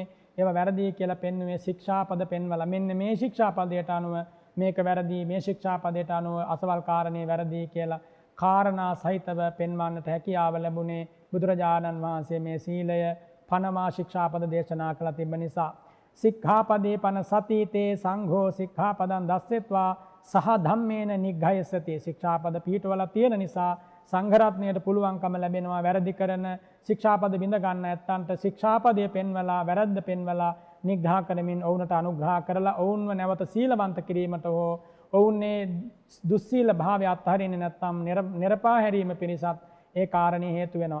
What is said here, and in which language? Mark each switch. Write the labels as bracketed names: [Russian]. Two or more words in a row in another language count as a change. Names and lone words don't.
[Sinhala] ඒවා වැරදි කියලා පෙන්වුවේ ශික්ෂාපද පෙන්වලා මෙන්න මේ ශික්ෂාපදයට අනුව මේක වැරදි, මේ ශික්ෂාපදයට අනුව අසවල් කාරණේ වැරදි කියලා කාරණා සහිතව පෙන්වන්නට හැකියාව ලැබුණේ බුදුරජාණන් වහන්සේ මේ සීලය පනමා ශික්ෂාපද දේශනා කළ තිබෙන නිසා. [Pali] සික්ඛාපදේ පන සතිතේ සංඝෝ සික්ඛාපදං දස්සෙත්වා සහ ධම්මේන නිග්ඝයසති. [Sinhala] ශික්ෂාපද පිටවල තියෙන නිසා සංඝරත්නයට පුළුවන්කම ලැබෙනවා වැරදි කරන ශික්ෂාපද බිඳ ගන්න ඇත්තන්ට ශික්ෂාපදයේ පෙන්වලා වැරද්ද පෙන්වලා නිග්‍රහ කරමින් ඔවුන්ට අනුග්‍රහ කරලා ඔවුන්ව නැවත සීලවන්ත කිරීමට හෝ ඔවුන්නේ දුස්සීල භාවය අත්හරින්නේ නැත්නම් නිරපා හැරීම පිණිසත් ඒ කාරණේ හේතු වෙනවා.